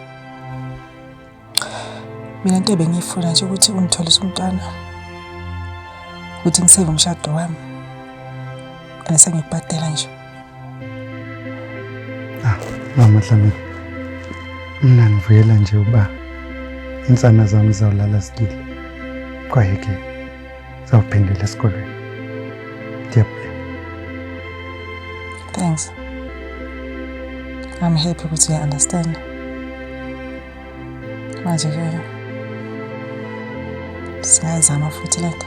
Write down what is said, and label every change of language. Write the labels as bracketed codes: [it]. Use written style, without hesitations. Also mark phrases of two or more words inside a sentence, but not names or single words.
[zu] Mina into ebengiyifuna nje ukuthi ungitholise umntwana, ukuthi ngiseve umshado wami, sengikubhadela nje. [xh] Mama Dlamini, mina ngivuyela nje uba insana zami zawulala zidile. Kwaye-ke zawuphendela esikolweni. Ndiyabulela. [en] Thanks. I'm happy [zu] ukuthi uya-understand. Manje-ke singayizama futhi lento.